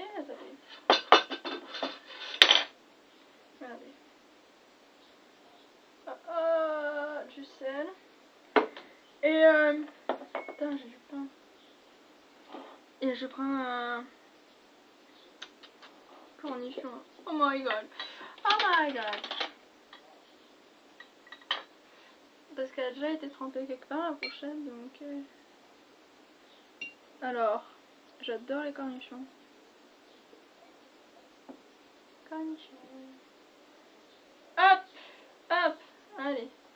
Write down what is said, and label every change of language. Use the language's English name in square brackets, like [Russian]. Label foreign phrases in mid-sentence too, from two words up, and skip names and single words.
[French] Attendez. Regardez. Du sel. Et putain, j'ai du pain. Et je prends un cornichon. [English] Oh my god. Oh my god. [French] Parce qu'elle a déjà été trempée quelque part la fourchette, donc... Alors, j'adore les cornichons. Cornichons. Hop! Hop! Allez.